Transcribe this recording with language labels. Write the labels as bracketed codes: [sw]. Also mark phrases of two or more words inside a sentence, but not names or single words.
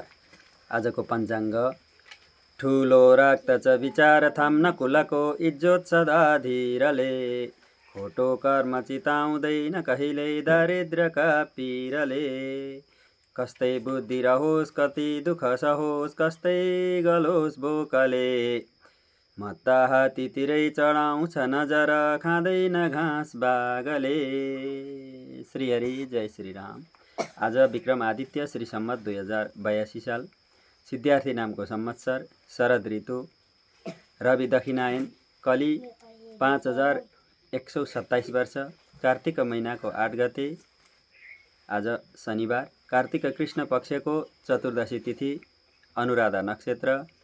[ne] आजको पञ्चाङ्ग ठुलो रक्त विचार थाम्न कुलको इज्जत सदा धीरले, खोटो कर्म चिताउँदैन कहिल्यै दारिद्र्यका पीरले। कस्तै बुद्धि रहोस् कति दुःख सहोस् कस्तै गलोस् बोकले, मत्ता हात्तीतिरै चढाउँछ नजर खाँदैन घाँस बाघले। श्री हरि जय श्री राम। आज विक्रम आदित्य श्री सम्मत 2082 साल सिद्धार्थी नामको संवत्सर, शरद ऋतु, रवि दक्षिणायन, कली 5127 वर्ष, कार्तिक महिनाको 8 गते, आज शनिबार, कार्तिक कृष्ण पक्षको चतुर्दशी तिथि, अनुराधा नक्षत्र।